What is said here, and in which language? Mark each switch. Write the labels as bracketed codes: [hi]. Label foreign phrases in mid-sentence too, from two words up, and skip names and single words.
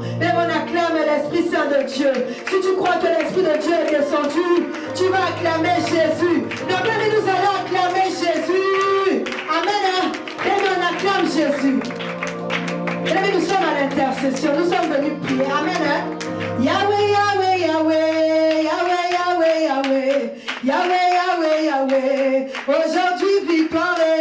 [fr] Et on acclame l'Esprit Saint de Dieu. Si tu crois que l'Esprit de Dieu est descendu, tu vas acclamer Jésus. Donc, nous allons acclamer Jésus. Amen. Et on acclame Jésus. Et nous sommes à l'intercession. Nous sommes venus prier. Amen. Yahweh, Yahweh, Yahweh, Yahweh, Yahweh, Yahweh, Yahweh, Yahweh, Yahweh, aujourd'hui victoire.